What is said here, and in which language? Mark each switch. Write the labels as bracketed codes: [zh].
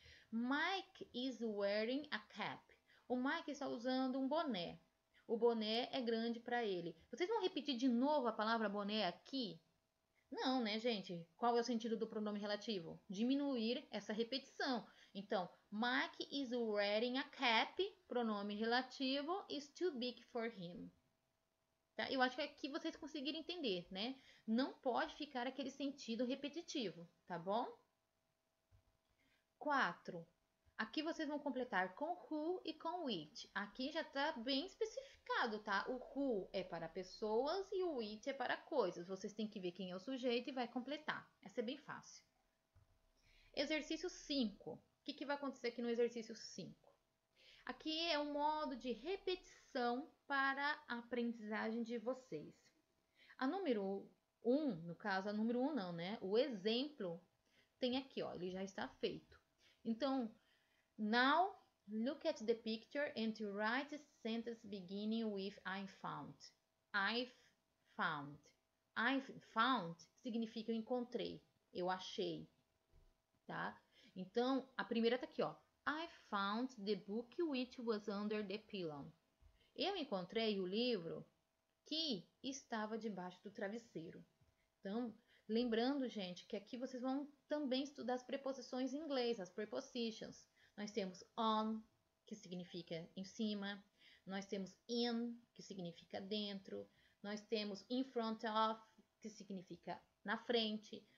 [en] Mike is wearing a cap. [pt] O Mike está usando um boné. O boné é grande para ele. Vocês vão repetir de novo a palavra boné aqui? Não, né, gente? Qual é o sentido do pronome relativo? Diminuir essa repetição. [en] Então, Mike is wearing a cap, [pt] pronome relativo, [en] is too big for him. [pt] Tá? Eu acho que aqui vocês conseguiram entender, né? Não pode ficar aquele sentido repetitivo, tá bom? 4. Aqui vocês vão completar com who e com which. Aqui já está bem especificado, tá? O who é para pessoas e o which é para coisas. Vocês têm que ver quem é o sujeito e vai completar. Essa é bem fácil. Exercício 5. O que vai acontecer aqui no exercício 5? Aqui é um modo de repetição para a aprendizagem de vocês. A número 1, no caso, a número 1 não, né? O exemplo tem aqui, ó, ele já está feito. Então, now [en] Look at the picture and write the sentence beginning with I found. I've found. I've found [pt] significa eu encontrei, eu achei, tá? Então, a primeira tá aqui, ó. [en] I found the book which was under the pillow. [pt] Eu encontrei o livro que estava debaixo do travesseiro. Então, lembrando, gente, que aqui vocês vão também estudar as preposições em inglês, as prepositions. Nós temos on, que significa em cima. Nós temos in, que significa dentro. Nós temos in front of, que significa na frente.